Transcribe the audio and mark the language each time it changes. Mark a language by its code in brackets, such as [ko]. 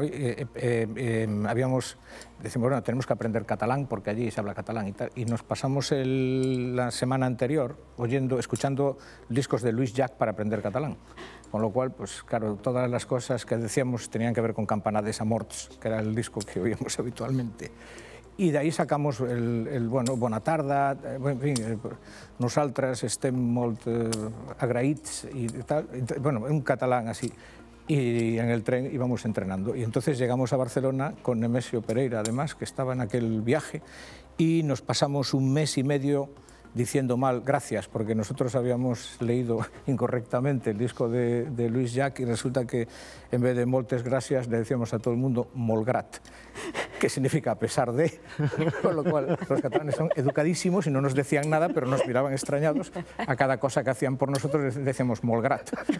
[es] decimos, bueno, tenemos que aprender catalán, porque allí se habla catalán y tal, y nos pasamos la semana anterior escuchando discos de Luis Llach para aprender catalán. Con lo cual, pues claro, todas las cosas que decíamos tenían que ver con Campanades Amorts, que era el disco que oíamos habitualmente. [ca] I d'ahir [es] sacamos [ca] bona tarda, en fi, nosaltres estem molt agraïts i tal, bueno, [es] un catalán así. Y en el tren íbamos entrenando. Y entonces llegamos a Barcelona con Nemesio Pereira, además, que estaba en aquel viaje, y nos pasamos un mes y medio diciendo mal gracias, porque nosotros habíamos leído incorrectamente el disco de Luis Llach y resulta que en vez de moltes gracias le decíamos a todo el mundo molgrat, que significa a pesar de, con lo cual los catalanes son educadísimos y no nos decían nada, pero nos miraban extrañados a cada cosa que hacían por nosotros, decíamos molgrat.